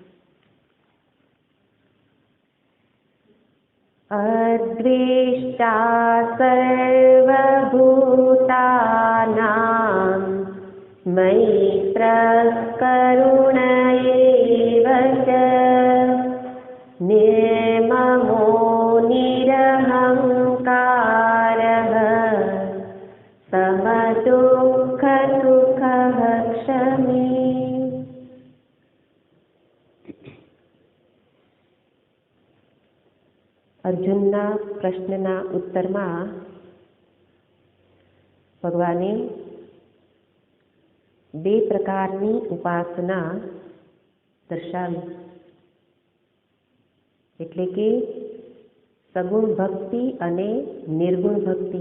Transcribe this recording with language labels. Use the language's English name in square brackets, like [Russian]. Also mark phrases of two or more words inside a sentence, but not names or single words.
[Sanskrit] अद्वेष्टा सर्वभूतानां मैत्रः करुण एव च निर्ममो निरहङ्कारः समदुःखसुखः क्षमी। [Gujarati] અર્જુનના પ્રશ્નના ઉત્તરમાં ભગવાને બે પ્રકારની ઉપાસના દર્શાવી, એટલે કે સગુણ ભક્તિ અને નિર્ગુણ ભક્તિ.